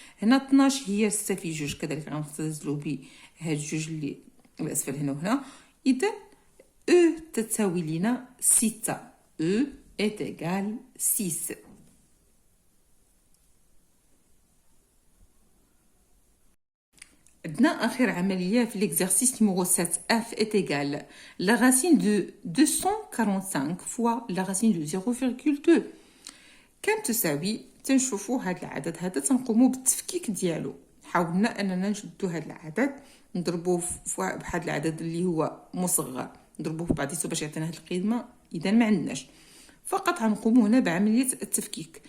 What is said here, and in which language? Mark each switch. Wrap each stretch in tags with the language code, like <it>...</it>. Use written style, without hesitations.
<ar>هنا 12 هي 6 في 2 كذلك غنختزلوا ب هاد جوج اللي الاسفل هنا وهنا. اذا او تساوي لنا 6.</ar> <fr>او est égal 6.</fr> <ar>عندنا آخر عملية في</ar> <fr>l'exercice numéro 7. f est égal la racine de 245 fois la racine de 0,2.</fr> <ar>كم تساوي؟ تنشوفوا هذا العدد هذا تنقوموا بالتفكيك ديالو. حاولنا أننا نشدو هذا العدد نضربوه بواحد العدد اللي هو مصغر نضربوه في بعضيته باش يعطينا هذه القيمة. إذا ما عندناش، فقط غنقوموا هنا بعملية التفكيك.</ar>